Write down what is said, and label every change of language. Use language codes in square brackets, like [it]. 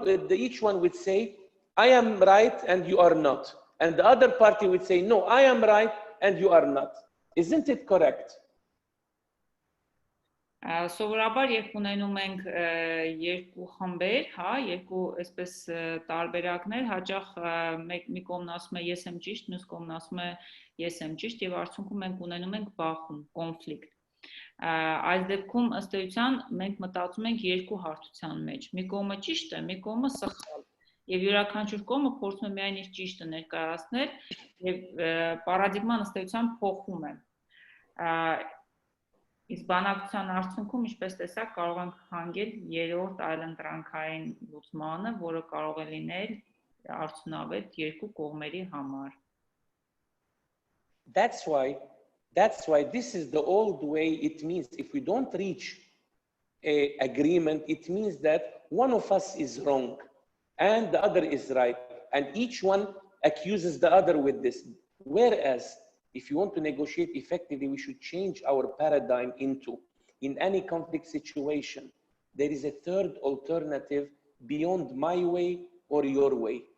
[en] Each one would say, I am right and you are not. And the other party would say, no, I am right and you are not. Isn't it correct? [hy] Սովորաբար երբ ունենում ենք երկու խմբեր, հա, երկու այսպես տարբերակներ, հաճախ մի կողմն ասում է ես եմ ճիշտ, մյուս կողմն ասում է ես եմ ճիշտ եւ արդյունքում մենք ունենում ենք բախում, կոնֆլիկտ։ Այս դեպքում ըստ էության մենք մտածում ենք երկու հարթության մեջ։ Մի կողմը ճիշտ է, մի կողմը սխալ։ Եվ յուրաքանչյուր կողմը փորձում է միայն իր ճիշտը ներկայացնել եւ պարադիգման ըստ էության փոխում է։ Իսկ բանակցության արդյունքում, ինչպես տեսակ, կարող ենք հանգել երրորդ այլընտրանքային լուծմանը, որը կարող է լինել արդյունավետ երկու կողմերի համար։ [en] That's why this is the old way. It means if we don't reach an agreement, it means that one of us is wrong and the other is right, and each one accuses the other with this. Whereas if you want to negotiate effectively, we should change our paradigm into, in any conflict situation, there is a third alternative beyond my way or your way.